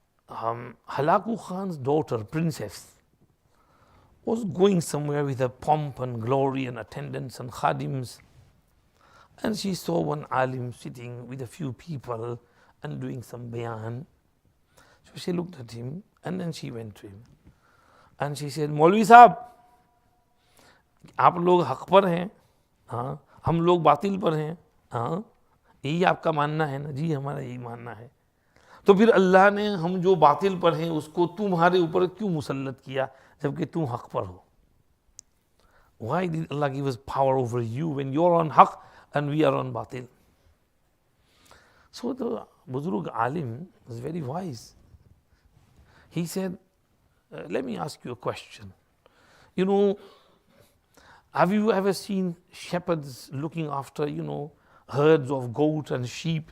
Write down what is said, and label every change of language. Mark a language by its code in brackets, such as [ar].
[en] Halaku Khan's daughter, princess, was going somewhere with her pomp and glory and attendants and khadims. And she saw one alim sitting with a few people and doing some bayan. So she looked at him and then she went to him. And she said, [hi] Maulvi Sahab, आप लोग हक पर हैं, हाँ, हम लोग बातिल पर हैं, हाँ, यही आपका मानना है ना? जी हमारा यही मानना है. तो फिर अल्लाह ने हम जो बातिल पर हैं उसको तुम्हारे ऊपर क्यों मुसल्लत किया जबकि तुम हक पर हो? [en] Why did Allah give us power over you when you're on haq and we are on batil? So the Buzurg Alim was very wise. He said, let me ask you a question. You know, have you ever seen shepherds looking after, herds of goat and sheep?